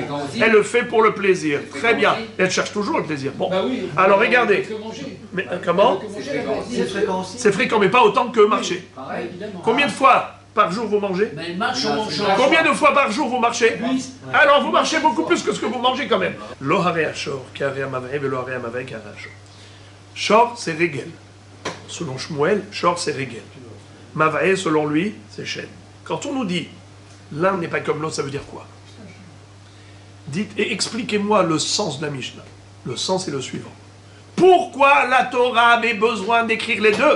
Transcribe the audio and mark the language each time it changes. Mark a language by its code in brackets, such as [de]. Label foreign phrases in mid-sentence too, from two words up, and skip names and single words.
[fr] Elle le fait pour le plaisir. Très bien. Elle cherche toujours le plaisir. Bon. Alors regardez. Mais, comment? C'est fréquent, mais pas autant que marcher. Combien de fois par jour vous mangez? Mais elle marche en manchant. Combien de fois par jour vous marchez? Alors vous marchez beaucoup plus que ce que vous mangez quand même. [he] לא הרי השור, כי הרי המבעה ולא הרי המבעה כי הרי השור. [fr] Shor, c'est Regel. Selon Shmuel, Shor, c'est Regel. Mav'e, selon lui, c'est Shen. Quand on nous dit l'un n'est pas comme l'autre, ça veut dire quoi? Dites et expliquez-moi le sens de la Mishnah. Le sens est le suivant. Pourquoi la Torah avait besoin d'écrire les deux?